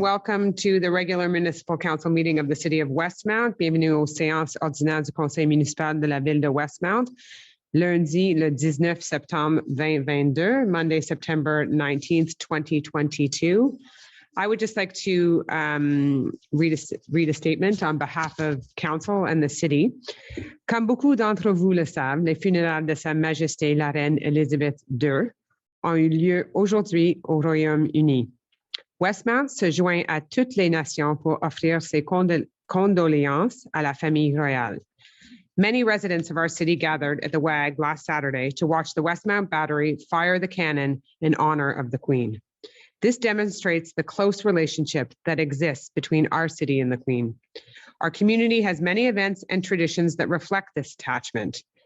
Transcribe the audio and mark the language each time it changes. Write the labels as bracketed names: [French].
[English] Welcome to the regular municipal council meeting of the city of Westmount. [French] Bienvenue aux séances ordinaires du Conseil municipal de la ville de Westmount. Lundi, le 19 septembre 2022, [English] Monday, September 19th, 2022. I would just like to read a statement on behalf of council and the city. [French] Comme beaucoup d'entre vous le savent, les funérailles de Sa Majesté la Reine Elizabeth II ont eu lieu aujourd'hui au Royaume-Uni. Westmount se joint à toutes les nations pour offrir ses condoléances à la famille royale. [English] Many residents of our city gathered at the WAG last Saturday to watch the Westmount Battery fire the cannon in honor of the Queen. This demonstrates the close relationship that exists between our city and the Queen. Our community has many events and traditions that reflect this attachment.